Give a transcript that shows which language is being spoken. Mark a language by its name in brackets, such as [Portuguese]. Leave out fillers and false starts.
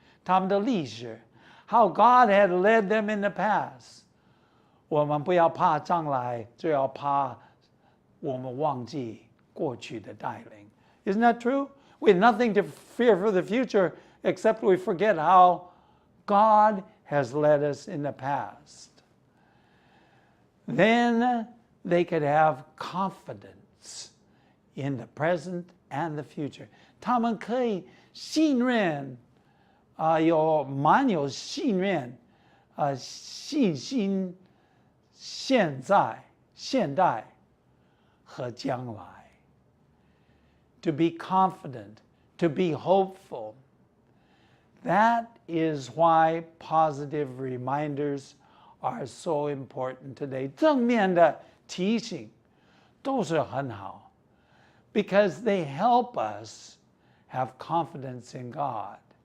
[Chinese] 他们的历史 [English] how God had led them in the past. [Chinese] 我们不要怕将来，就要怕我们忘记过去的带领。 [English] Isn't that true? We have nothing to fear for the future except we forget how God has led us in the past. Then they could have confidence in the present and the future. [Chinese] 他们可以信任，蛮有信任，信心，现代和将来。 [English] To be confident, to be hopeful. That is why positive reminders are so important today. [Chinese] 正面的提醒都是很好 [English] because they help us have confidence in God.